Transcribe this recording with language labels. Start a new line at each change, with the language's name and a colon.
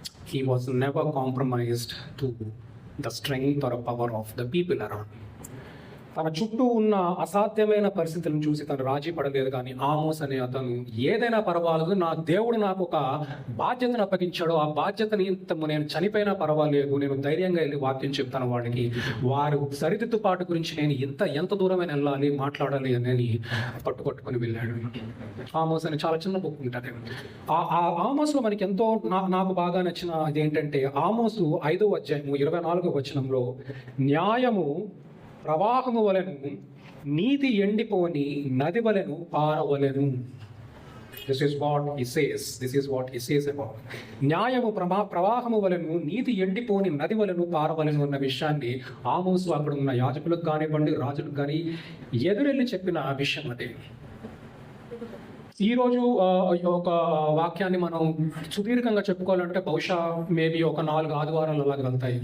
English: He was never compromised to the strength or power of the people around.
Telugu: తన చుట్టూ ఉన్న అసాధ్యమైన పరిస్థితులను చూసి తను రాజీ పడలేదు. కానీ ఆమోస్ అనే అతను ఏదైనా పర్వాలేదు, నా దేవుడు నాకు ఒక బాధ్యతను అప్పగించాడు, ఆ బాధ్యతని నేను చనిపోయినా పర్వాలేదు, నేను ధైర్యంగా వెళ్ళి వాక్యం చెప్తాను వాడికి, వారు సరిదిద్దుపాటు గురించి నేను ఎంత దూరమైన వెళ్ళాలి, మాట్లాడాలి అని పట్టుకొని వెళ్ళాడు. ఆమోస్ అని చాలా చిన్న బుక్ ఉంటుంది. ఆ ఆమోస్లో మనకి ఎంతో నాకు బాగా నచ్చిన అదేంటంటే, ఆమోసు 5వ అధ్యాయము 24వ వచనంలో, న్యాయము ప్రవాహము వలెను, నీతి ఎండిపోని నది వలెను పారవలెను.
English: This is what he says about.
Telugu: న్యాయము ప్రవాహము వలెను, నీతి ఎండిపోని నది వలెను పారవలెను అన్న విషయాన్ని ఆమోసు అక్కడ ఉన్న యాజకులకు కానివ్వండి, రాజులకు కానీ ఎదురెళ్ళి చెప్పిన విషయం అదే. ఈరోజు ఒక వాక్యాన్ని మనం సుదీర్ఘంగా చెప్పుకోవాలంటే బహుశా మేబీ ఒక 4 ఆదివారాలు అలాగ వెళ్తాయి.